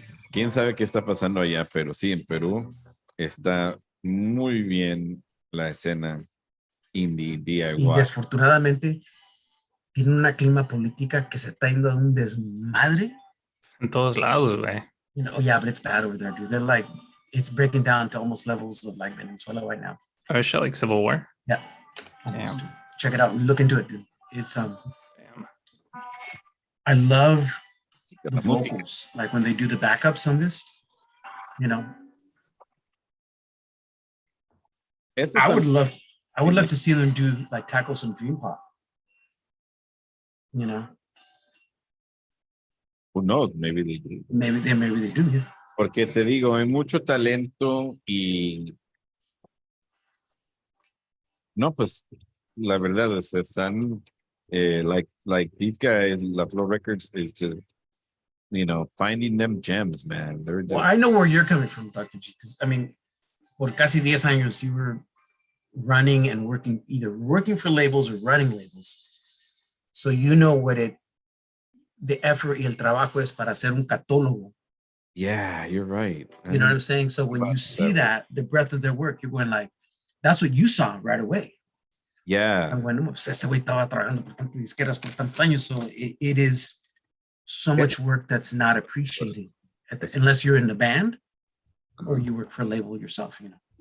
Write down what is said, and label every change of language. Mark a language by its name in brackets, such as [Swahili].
[Spanish] Quién sabe qué está pasando allá, pero sí, en Perú está muy bien la escena indie DIY. Y desfortunadamente tiene una clima política que se está yendo a un desmadre. En todos lados, güey. [English] You know, yeah, but it's bad over there, dude. They're like, it's breaking down to almost levels of like Venezuela right now. Oh, shit, like Civil War? Yeah. Almost. Check it out. Look into it, dude. It's Damn. I love the vocals, like when they do the backups on this, you know. I would love to see them do like tackle some dream pop, you know. Who knows? Maybe they do. Maybe they do. Yeah. [Spanish] Porque te digo, hay mucho talento y no, pues la verdad es están [English] like these guys, La Flow Records is just, you know, finding them gems, man. They're just... Well, I know where you're coming from, Dr. G, because I mean, [Spanish] por casi 10 años [English] you were running and working, either working for labels or running labels. So you know what the effort [Spanish] y el trabajo es para hacer un catálogo. [English] Yeah, you're right. You know what I'm saying? So when you see that, the breadth of their work, you're going like, that's what you saw right away. Yeah. And when [Spanish] este güey estaba trabajando por tantas disqueras por tantos años, [English] so it is so much work that's not appreciated unless you're in a band or you work for a label yourself, you know.